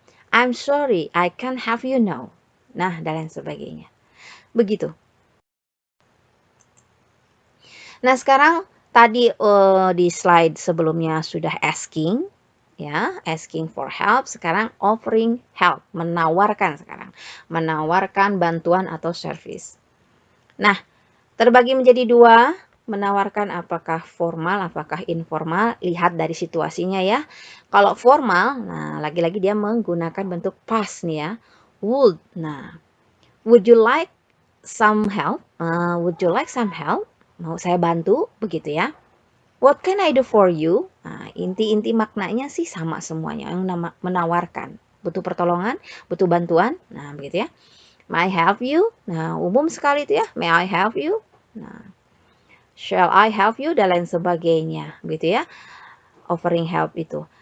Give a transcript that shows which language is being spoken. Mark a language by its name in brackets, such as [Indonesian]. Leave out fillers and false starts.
[English] I'm sorry, I can't have you now. [Indonesian] Nah, dan lain sebagainya. Begitu. Nah, sekarang tadi di slide sebelumnya sudah asking, ya, asking for help. Sekarang offering help, menawarkan sekarang. Menawarkan bantuan atau service. Nah, terbagi menjadi dua, menawarkan apakah formal, apakah informal, lihat dari situasinya ya. Kalau formal, nah lagi-lagi dia menggunakan bentuk past nih ya. [English] Would, nah, would you like some help? Would you like some help? [Indonesian] Mau saya bantu, begitu ya. [English] What can I do for you? [Indonesian] Nah, inti-inti maknanya sih sama semuanya, yang menawarkan. Butuh pertolongan, butuh bantuan, nah begitu ya. [English] May I help you? [Indonesian] Nah, umum sekali itu ya. [English] May I help you? Nah, shall I help you? [Indonesian] Dan lain sebagainya. Gitu ya. Offering help itu.